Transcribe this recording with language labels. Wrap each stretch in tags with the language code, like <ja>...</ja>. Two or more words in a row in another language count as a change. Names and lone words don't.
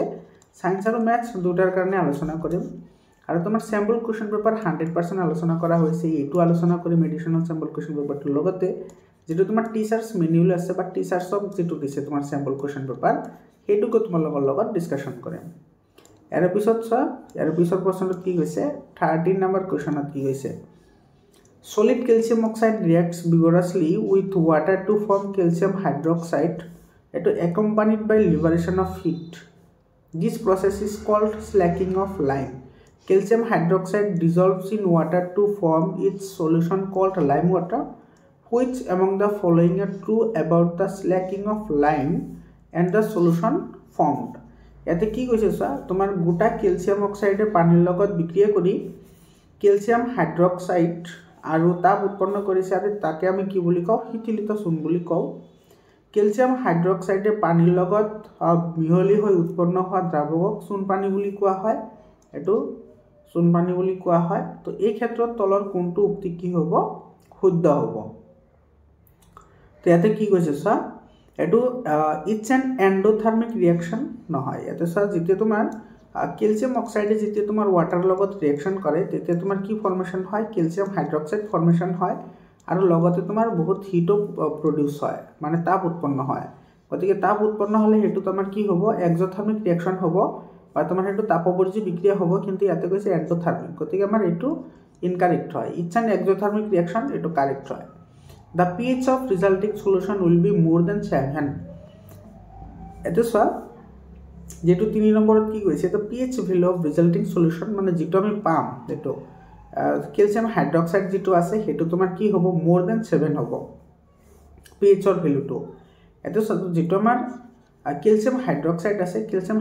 <as>সায়েন্স আৰু ম্যাথছ দুটাৰ কাৰণে আলোচনা কৰিম আৰু তোমাৰ</as> <en>sample question paper</en> <as>100% আলোচনা কৰা হৈছে এটো আলোচনা কৰিম</as> <en>additional sample question paperটোৰ</en> <as>লগতে যেটো তোমাৰ</as> <en>teachers manual</en> <as>আছে বা টিচাৰ্সক যেটো দিছে তোমাৰ</as> <en>sample question paper</en> <as>হেতুকো তোমালোকৰ লগত ডিসকাশন কৰিম ইয়াৰ পিছত প্ৰশ্নটো কি হৈছে 13 নম্বৰ কোৱেশ্চনত কি হৈছে</as> <en>solid calcium oxide reacts vigorously with water to form calcium hydroxide eto accompanied by liberation of heat this process is called slacking of lime calcium hydroxide dissolves in water to form its solution called lime water which among the following are true about the slacking of lime and the solution formed.</en> <as>ইয়াতে কি কৈছে চোৱা তোমাৰ গোটা</as> <en>calcium oxideে</en> <as>পানীৰ লগত বিক্ৰিয়া কৰি</as> <en>calcium hydroxide</en> <as>আৰু তাপ উৎপন্ন কৰিছে আৰু তাকে আমি কি বুলি কওঁ শীতলিত চূণ বুলি কওঁ</as> <en>calcium hydroxideে</en> <as>পানীৰ লগত মিহলি হৈ উৎপন্ন হোৱা দ্ৰাৱকক চূণ পানী বুলি কোৱা হয় এটো চূণ পানী বুলি কোৱা হয় তো এই ক্ষেত্ৰত তলৰ কোনটো উক্তি কি হ'ব শুদ্ধ হ'ব তো ইয়াতে কি কৈছে চোৱা এটো</as> <en>it's an endothermic</en> <as>রিঅ্যাকশন নহয় ইয়াতে চোৱা যেতিয়া তোমাৰ</as> <en>calcium oxideে</en> <as>যেতিয়া তোমাৰ ওয়াটাৰ লগত ৰিঅ্যাকশন কৰে তেতিয়া তোমাৰ কি ফৰ্মেশন হয়</as> <en>calcium hydroxide formation</en> <as>হয় আৰু লগতে তোমাৰ বহুত</as> <en>heat produce</en> <as>হয় মানে তাপ উৎপন্ন হয় গতিকে তাপ উৎপন্ন হলে হেতু তোমাৰ কি হ'ব</as> <en>exothermic reaction</en> <as>হ'ব বা তোমাৰ হেতু তাপপৰিজী বিক্ৰিয়া হ'ব কিন্তু ইয়াতে কৈছে এন্ডোথার্মিক গতিকে আমাৰ এটো ইনকারেক্ট হয়</as> <en>it's an exothermic reaction</en> <as>এটো কারেক্ট হয়</as> <en>The pH of resulting solution will be more than 7</en> <as>এটো চোৱা যেটো 3 নম্বৰত কি কৈছে তো</as> <en>pH value of resulting</en> <as>solution মানে যেটো আমি পাম এটো</as> <en>calcium hydroxide</en> <as>যেটো আছে হেতু তোমাৰ কি হ'ব</as> <en>more than 7</en> <as>হ'ব pH ৰ ভ্যালুটো এটো যেটো আমাৰ</as> <en>calcium hydroxide</en> <as>আছে ক্যালসিয়াম</as>